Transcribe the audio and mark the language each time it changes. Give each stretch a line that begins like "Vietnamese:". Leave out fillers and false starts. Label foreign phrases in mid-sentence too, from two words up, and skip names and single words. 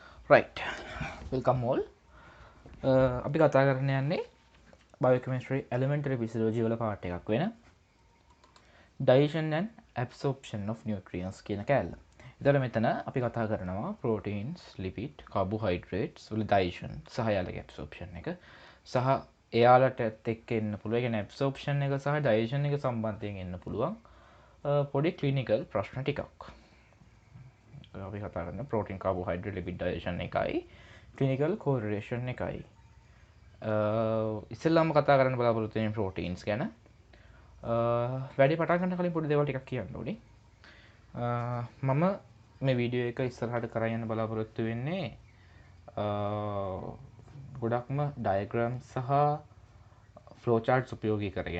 English: right welcome all
Sinhala: අපි කතා කරන්න යන්නේ
English: biochemistry elementary physiology
Sinhala: වල part එකක් වෙන
English: digestion and absorption of nutrients
Sinhala: කියන කැලල. ඒතර මෙතන අපි කතා කරනවා
English: proteins, lipid, carbohydrates
Sinhala: වල digestion සහ යාලගේ absorption එක සහ එයාලට එක්ක එන්න පුළුවන්. ඒ කියන්නේ absorption එක සහ digestion එක සම්බන්ධයෙන් එන්න පුළුවන් පොඩි clinical ප්‍රශ්න ටිකක්. අපි කතා කරන
English: protein, carbohydrate, lipid digestion
Sinhala: එකයි
English: clinical correlation
Sinhala: එකයි. ඉස්සෙල්ලාම කතා කරන්න බලාපොරොත්තු වෙන්නේ proteins ගැන. වැඩි පටන් ගන්න කලින් පොඩි දේවල් ටිකක් කියන්න ඕනේ. මම මේ වීඩියෝ එක ඉස්සරහට කරගෙන යන්න බලාපොරොත්තු වෙන්නේ ගොඩක්ම diagram සහ
English: flow charts
Sinhala: උපයෝගී කරගෙන.